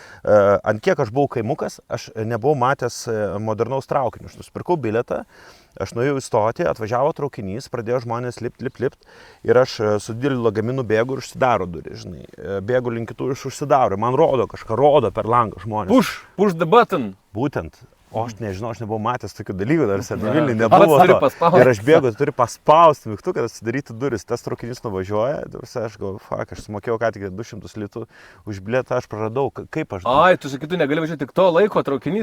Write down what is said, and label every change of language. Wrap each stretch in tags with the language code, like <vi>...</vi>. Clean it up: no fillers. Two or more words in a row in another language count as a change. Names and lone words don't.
<lt>Ant kiek aš buvau kaimukas, aš nebuvau matęs modernaus traukinio. Aš nusipirkau bilietą. Aš nuėjau į stotį, atvažiavo traukinys, pradėjo žmonės lipt ir aš su dideliu lagaminu bėgu ir užsidaro durys, žinai. Bėgu link kitų ir užsidaro. Man kažką rodo per langą žmonės.</lt> <en>Push the button.</en> <lt>Būtent. O aš nežinau, aš nebuvau matęs tokių dalykų, dar Vilniuje nebuvo to. Ir aš bėgu, turi paspausti mygtuką, kad atsidarytų duris. Tas traukinys nuvažiuoja, aš galvoju, aš sumokėjau ką tik 200 litų už bilietą, aš praradau, kaip aš... Ai, tu sakai, tu negali važiuoti tik to laiko traukinys?</lt>